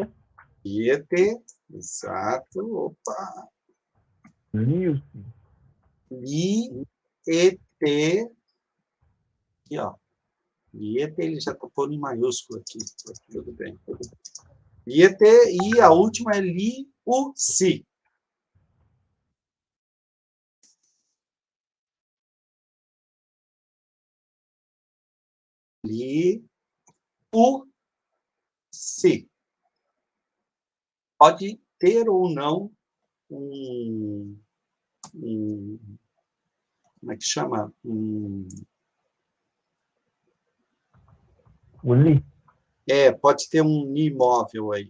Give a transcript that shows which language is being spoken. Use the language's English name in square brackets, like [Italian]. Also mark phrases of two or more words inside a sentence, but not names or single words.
[Portuguese] Iete. Exato. Opa. Li, e, t, aqui, ó. Liete, ele já está pondo em maiúsculo aqui. Tudo bem. Liete, e a última é li, u, si. Li, u, si. Pode ter ou não como é que chama? Pode ter um imóvel aí.